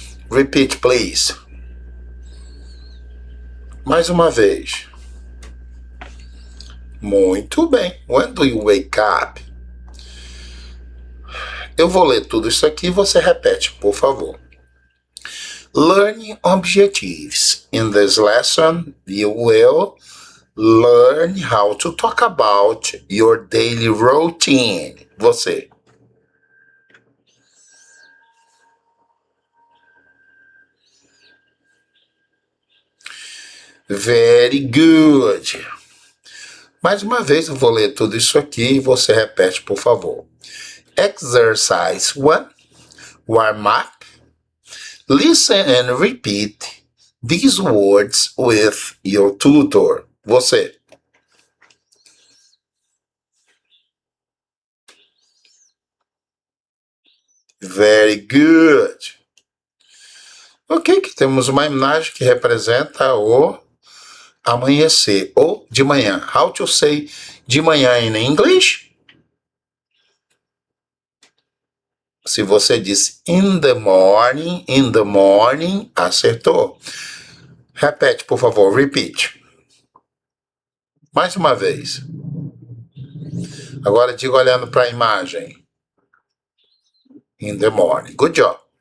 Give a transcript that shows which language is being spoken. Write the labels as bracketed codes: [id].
[en] Repeat, please. [pt] Mais uma vez. Muito bem. [en] When do you wake up? [pt] Eu vou ler tudo isso aqui e você repete, por favor. [en] Learning objectives. In this lesson, you will learn how to talk about your daily routine. [pt] Você. [en] Very good. [pt] Mais uma vez eu vou ler tudo isso aqui e você repete, por favor. [en] Exercise 1. Warm up. Listen and repeat these words with your tutor. [pt] Você. [en] Very good. [pt] Ok, que temos uma imagem que representa o amanhecer ou de manhã. [en] How to say [pt] de manhã [en] in English? [pt] Se você disse [en] in the morning, [pt] acertou. Repete, por favor, [en] repeat. [pt] Mais uma vez. Agora diga olhando para a imagem. [en] In the morning. Good job.